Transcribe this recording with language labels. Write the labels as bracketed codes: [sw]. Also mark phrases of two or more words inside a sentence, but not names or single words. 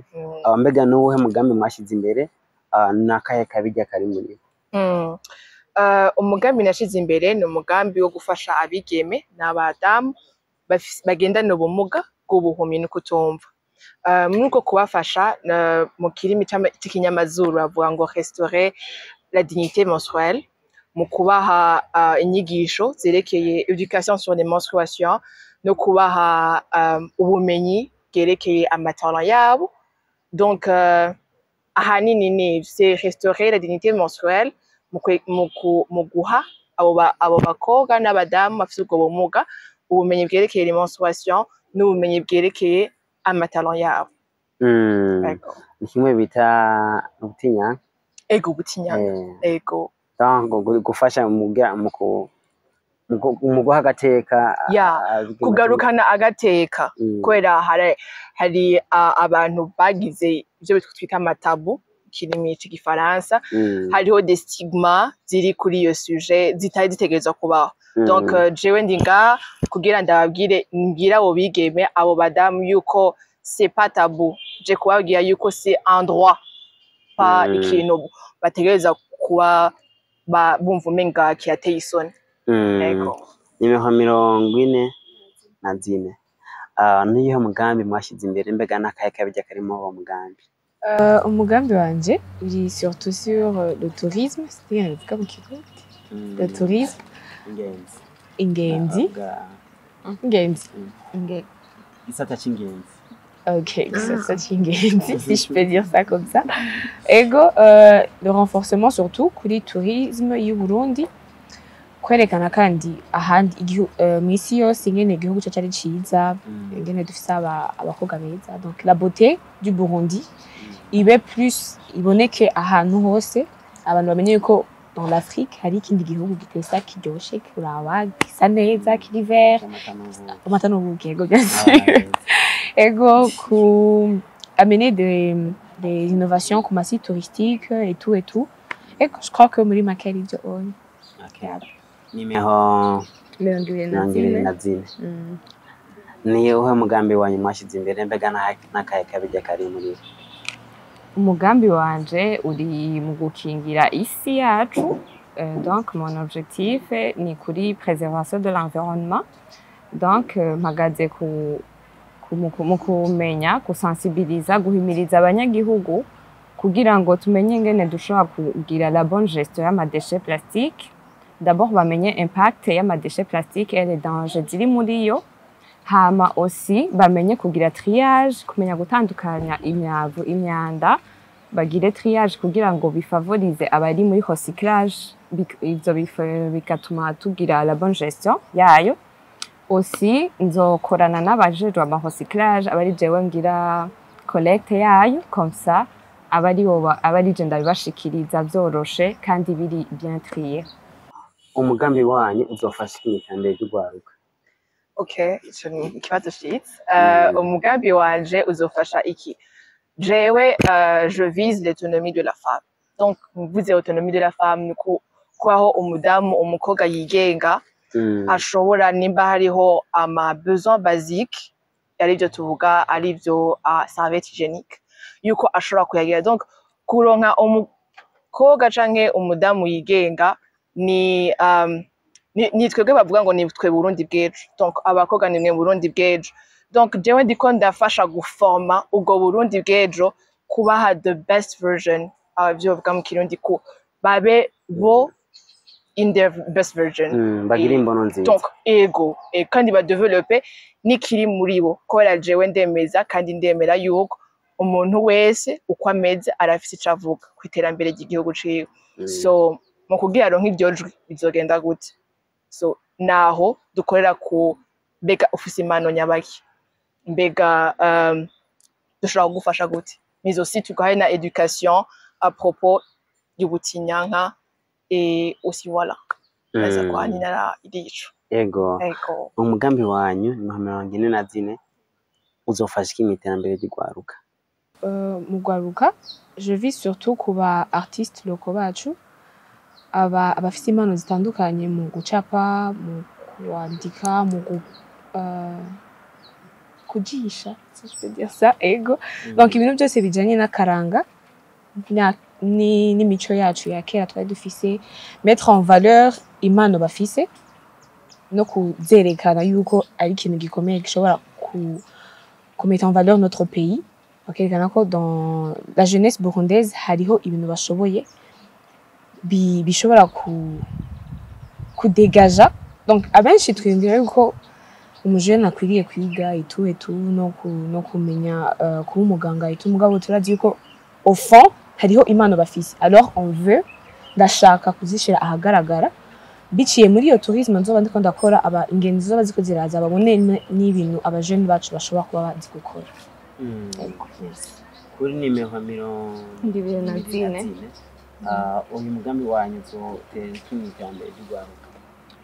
[rn] Mbega n'uwuhe mugambi mwashize imbere nakahe kabijya kari muri? Umugambi nashize imbere ni umugambi wo gufasha abigeme n'abadamu bagendana ubumuga bw'ubuhumyi no kutumva. Muri uko kubafasha mu kirimi cy'ikinyamazuru bavuga ngo [fr] restaurer la dignité menstruelle, [rn] mu kubaha inyigisho zerekeye [fr] education sur les menstruations [rn] no kubaha ubumenyi bwerekeye amatalent yabo. Donc ahanini ni [fr] c'est restaurer la dignité menstruelle [rn] mu guha abo bakobwa n'abadamu bafite ubwo bumuga ubumenyi bwerekeye [fr] les menstruations [rn] n'ubumenyi bwerekeye amatalent yabo. Ni kimwe bita ubutinya. Ego ubutinya. Ego. Donc gufasha mu mu guha agateka kugarukana agateka kubera hari abantu bagize ibyo twita amatabu kirimi cy'igifaransa hariho [fr] des stigmas [rn] ziri kuri iyo sujet zitari zitegerezwa kubaho donc jewe ndinga kugira ndababwire ngira abo bigeme abo badamu yuko [fr] c'est pas tabou [rn] je kubabwira yuko [fr] c'est un droit pas [rn] ikintu bategereza kuba bumva umenga kiyateye isoni nimero 44 niyo mugambi mwashyize imbere mbega n'akahe kabijya karimo uwo mugambi umugambi wanje uri [fr] surtout sur le tourisme c'est-à-dire le tourisme ingenzi [rn] gisata cy'ingenzi [fr] ok [rn] gisata cy'ingenzi [fr] si je peux dire ça comme ça ego le renforcement surtout kuri tourisme [rn] y'u Burundi kwerekana kandi ahandi mu isi yose ingene igihugu cyacu ari ciza ingene dufise abakobwa beza [fr] donc la beauté du Burundi [rn] ibe plus iboneke ahantu hose abantu bamenye ko [fr] dans l'Afrique [rn] hari ikindi gihugu gitesa kiryoshe kuraba gisa neza kiri vert amata n'ubugego [fr] bien sûr [rn] ego ku [fr] amener des innovations comme site touristique et tout et je crois que [rn] muri makeri byo on nimero 44 niyo uha mugambi wanyu mwashyize imbere mbega n'akahe kabijya kari muri umugambi wanje uri mu gukingira isi yacu [fr] donc mon objectif [rn] ni kuri [fr] préservation de l'environnement [rn] donc mpagaze mu kumenya gusensibiliza guhimiriza abanyagihugu kugira ngo tumenye ngene dushobora kugira [fr] la bonne gestion [rn] y'amadeshe [fr] plastique d'abord [rn] bamenye impact y'amadeshe [fr] plastique et les dangers [rn] ziri muri yo hama aussi bamenye kugira triage kumenya gutandukanya imyavu imyanda bagire triage kugira ngo bifavorize abari muri recyclage ivyo bigatuma tugira [fr] la bonne gestion [rn] yayo aussi nzokorana n'abajejwe ama recyclage abari jewe ngira collecte yayo [fr] comme ça [rn] abari je ndabibashikiriza vyoroshe kandi biri [fr] bien trié [rn] umugambi wanyu uzofasha imitandere y'ugwaruka okay ico ni ikibazo shitse umugambi wanje uzofasha iki jewe [fr] je vise l'autonomie de la femme [rn] donc vous autonomie de la femme kwaho umudamu umukobwa yigenga ashobora nimba hariho ama [fr] besoin basique [rn] aribyo tuvuga aribyo [fr] serviette hygiénique [rn] yuko ashobora kuyagira donc kuronka umukobwa canke umudamu yigenga ni twebwe bavuga ngo ni twe Burundi bw'ejo donc abakobwa ni mwe Burundi bw'ejo donc jewe ndiko ndafasha guforma ubwo Burundi bw'ejo kubaha [en] the best version [rn] abavyo bavuga mu Kirundi ko babe bo [en] in their best version [rn] bagira imbono nziza donc ego kandi ba developer nikiri muri bo kubera jewe ndemeza kandi ndemera yuko umuntu wese uko ameze arafise icavuga ku iterambere ry'igihugu ciwe so mu kugira ronka iryo jwi bizogenda gute so naho dukorera ku mbega ufise impano nyabaki mbega dushobora kugufasha gute [fr] mais aussi [rn] tugahe na education [fr] à propos [rn] y'ubutinyanka [fr] et aussi voilà [rn] baza kwa ninara irico ego umugambi wanyu ni 44 uzofasha iki iterambere ry'ugwaruka mu gwaruka [fr] je vis surtout [rn] kuba [fr] artistes locaux [rn] bacu abafite impano zitandukanye mu gucapa mu kwandika mu kujisha [fr] si je peux dire ça [rn] ego donc ibintu byose bijanye n'akaranga n'imico yacu ya kera twari dufise [fr] mettre en valeur [rn] impano bafise no kuzerekana yuko ari ikintu gikomeye gishobora [fr] mettre en valeur notre pays [rn] bakerekana ko [fr] dans la jeunesse burundaise [rn] hariho ibintu bashoboye bishobora kudegaja donc abenshi twiyumvira yuko umujene akwiriye kwiga itu no kumenya kuba umuganga mugabo turazi yuko [fr] au fond [rn] hariho impano bafise [fr] alors on veut [rn] ndashaka kuzishira ahagaragara biciye muri iyo tourisme nzoba ndiko ndakora ingenzi zoba ziko ziraza babone n'ibintu abajene bacu bashobora kuba bazi gukora kuri nimero 24 uyu mugambi wanyu uzotera iterambere ry'ugwaruka